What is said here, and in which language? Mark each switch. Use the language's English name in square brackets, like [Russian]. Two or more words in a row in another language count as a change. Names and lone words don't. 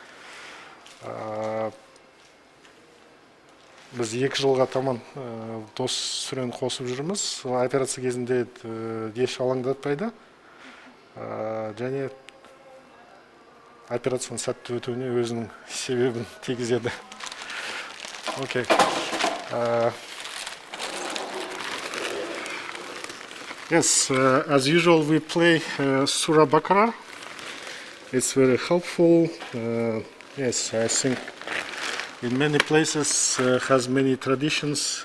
[Kazakh] Біз 2 жылға таман дос сүрені қосып жүрміз. Операция кезінде еш алаңдатпайды. Және операцияның сәтті өтуіне өзінің себебін тигізеді. [English] Okay. Yes, as usual we play Surah Baqarah. It's very helpful. Yes, I think in many places has many traditions.